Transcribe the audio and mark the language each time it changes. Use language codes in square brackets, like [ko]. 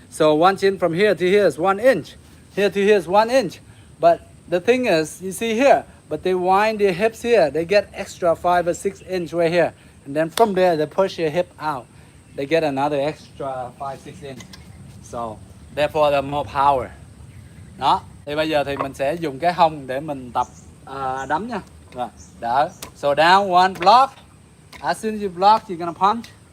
[en] So 1 shin from here to here is 1 inch. Here to here is 1 inch. But the thing is, you see here, but they wind their hips here. They get extra 5 or 6 inch right here. And then from there, they push your hip out. They get another extra 5, 6 inch. So, therefore, the more power. [vi] Đó. Thì bây giờ thì mình sẽ dùng cái hông để mình tập đấm nha. Rồi, đỡ. [en] So down, one block. As soon as you block, you're gonna punch.